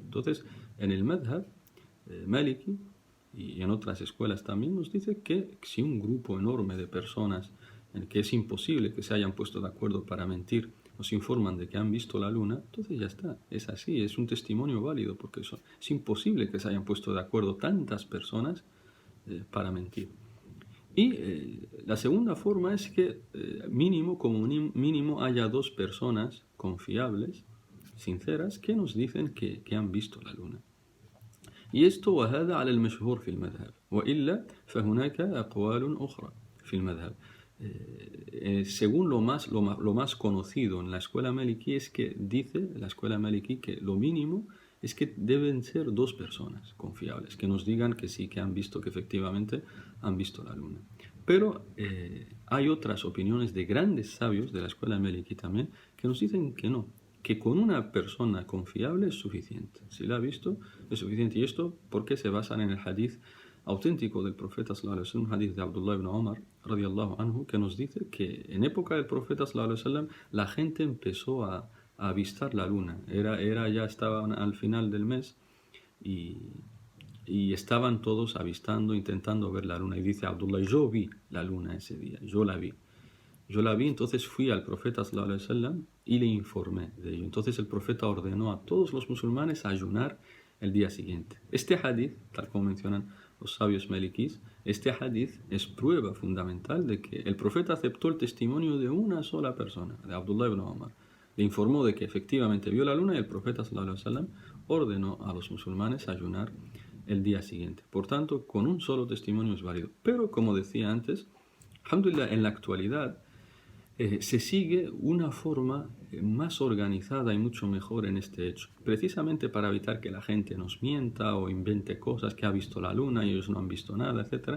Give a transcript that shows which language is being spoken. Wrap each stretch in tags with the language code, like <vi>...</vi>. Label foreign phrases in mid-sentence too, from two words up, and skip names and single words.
<es>Entonces, en el madhab maliki, y en otras escuelas también nos dice que si un grupo enorme de personas en el que es imposible que se hayan puesto de acuerdo para mentir nos informan de que han visto la luna, entonces ya está, es así, es un testimonio válido, porque es imposible que se hayan puesto de acuerdo tantas personas para mentir. Y la segunda forma es que como mínimo haya dos personas confiables, sinceras, que nos dicen que han visto la luna. Y esto</es> <ar>وهذا على المشهور في المذهب وإلا فهناك أقوال أخرى في المذهب.</ar> <es>Según lo más conocido en la escuela maliki es que dice la escuela maliki que lo mínimo es que deben ser dos personas confiables que nos digan que sí, que han visto, que efectivamente han visto la luna. Pero hay otras opiniones de grandes sabios de la escuela maliki también que nos dicen que no, que con una persona confiable es suficiente. Si la ha visto, es suficiente. ¿Y esto por qué se basan en el hadith auténtico del profeta</es> <ar>صلى الله عليه وسلم,</ar> <es>un hadith de Abdullah ibn Umar</es> <ar>رضي الله عنه,</ar> <es>que nos dice que en época del profeta</es> <ar>صلى الله عليه وسلم</ar> <es>la gente empezó a avistar la luna. Ya estaban al final del mes y estaban todos avistando, intentando ver la luna. Y dice Abdullah, yo vi la luna ese día, yo la vi. Yo la vi, entonces fui al profeta</es> <ar>صلى الله عليه وسلم</ar> <es>y le informé de ello. Entonces el profeta ordenó a todos los musulmanes a ayunar el día siguiente. Este hadith, tal como mencionan los sabios malikís, este hadith es prueba fundamental de que el profeta aceptó el testimonio de una sola persona, de Abdullah ibn Umar. Le informó de que efectivamente vio la luna y el profeta</es> <ar>صلى الله عليه وسلم</ar> <es>ordenó a los musulmanes a ayunar el día siguiente. Por tanto, con un solo testimonio es válido. Pero, como decía antes, alhamdulillah, en la actualidad se sigue una forma más organizada y mucho mejor en este hecho, precisamente para evitar que la gente nos mienta o invente cosas, que ha visto la luna y ellos no han visto nada, etc.</es>